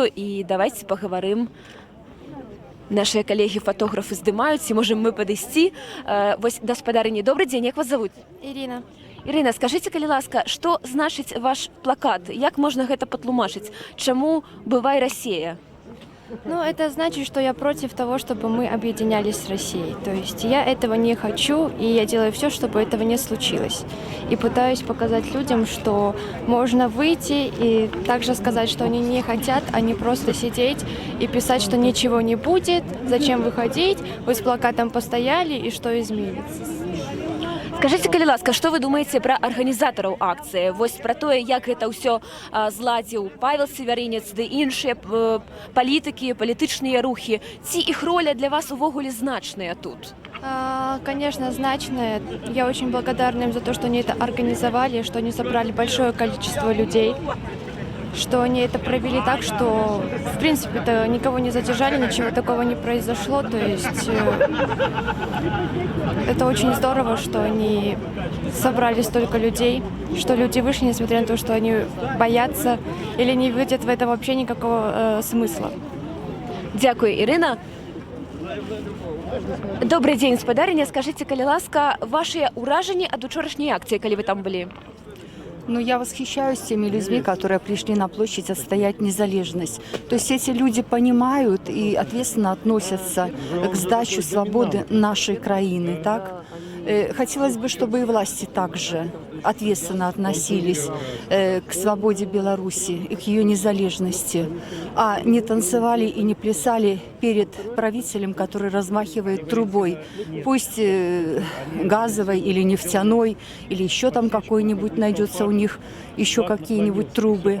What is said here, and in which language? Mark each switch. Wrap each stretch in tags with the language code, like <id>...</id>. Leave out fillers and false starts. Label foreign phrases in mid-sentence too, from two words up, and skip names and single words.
<be>І давайце пагаварым. Нашыя калегі-фатографы здымаюць, і можам мы падысці. Вось, гаспадарыні, добры дзень, як вас завуць? Ірина. Ірына, скажыце, калі ласка, што значыць ваш плакат? Як можна гэта патлумачыць? Чаму «Бывай Россия»?</be> <ru>Ну, это значит, что я против того, чтобы мы объединялись с Россией. То есть я этого не хочу, и я делаю все, чтобы этого не случилось. И пытаюсь показать людям, что можно выйти и также сказать, что они не хотят, а не просто сидеть и писать, что ничего не будет, зачем выходить, вы с плакатом постояли, и что изменится.</ru> <be>Скажыце, калі ласка, што вы думаеце пра арганізатараў акцыі? Вось пра тое, як гэта ўсё зладзіў Павел Севярынец ды іншыя палітыкі, палітычныя рухі. Ці іх роля для вас увогуле значная тут?</be> <ru>Конечно, значная. Я очень благодарна им за то, что они это организовали, что они собрали большое количество людей, что они это провели так, что, в принципе-то, никого не задержали, ничего такого не произошло. То есть это очень здорово, что они собрали столько людей, что люди вышли, несмотря на то, что они боятся или не видят в этом вообще никакого смысла.</ru> <be>Дзякуй, Ірына. Добрый дзень, спадарыня. Скажыце, калі ласка, вашыя ўражанні ад учорашняй акцыі, калі вы там былі?</be> <ru>Ну, я восхищаюсь теми людьми, которые пришли на площадь отстоять незалежность. То есть эти люди понимают и ответственно относятся к сдаче свободы нашей краины, так? Хотелось бы, чтобы и власти также ответственно относились к свободе Беларуси и к ее незалежности, а не танцевали и не плясали перед правителем, который размахивает трубой, пусть газовой или нефтяной, или еще там какой-нибудь найдется у них еще какие-нибудь трубы.</ru>